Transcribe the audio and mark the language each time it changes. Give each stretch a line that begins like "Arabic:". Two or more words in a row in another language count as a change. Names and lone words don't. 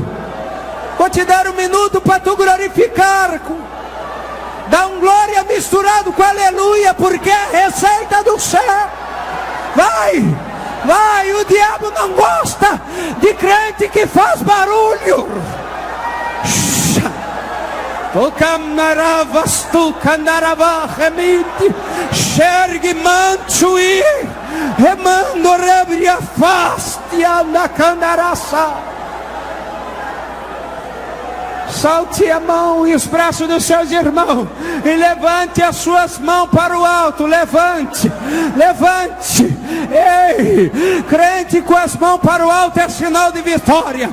Portuguese: Vou te dar um minuto para tu glorificar. Dá um glória misturado com aleluia, porque é a receita do céu. Vai, vai, o diabo não gosta de crente que faz barulho. O camarava stu candarava remite, xergue manchuí, remando rebria fastia na candaraça. Solte a mão e os braços dos seus irmãos e levante as suas mãos para o alto. Levante, levante. Ei, crente com as mãos para o alto é sinal de vitória.